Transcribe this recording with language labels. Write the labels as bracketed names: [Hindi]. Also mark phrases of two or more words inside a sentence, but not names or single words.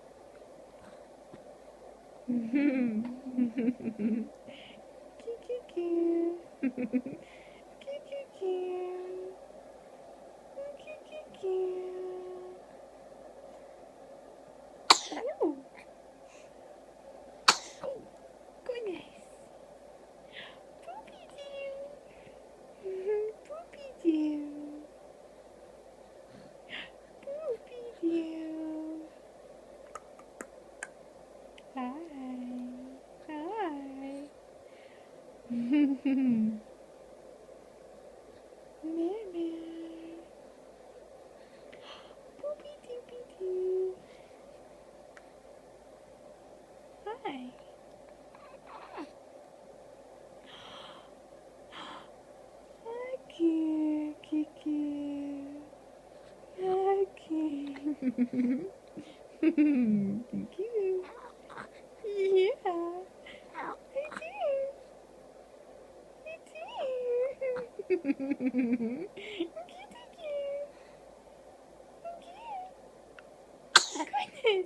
[English] Cute, cute, cute. Cute, cute, cute. Cute, cute, cute. Oh. Oh, goodness. Poopy doo. Poopy doo. Poopy doo. Hi. Hi. Mama. Poopy doopy doo. Hi. Hi, cute, cute, cute. Hi, cute. Cute. Yeah. I do. I do. Cute, cute. Goodness.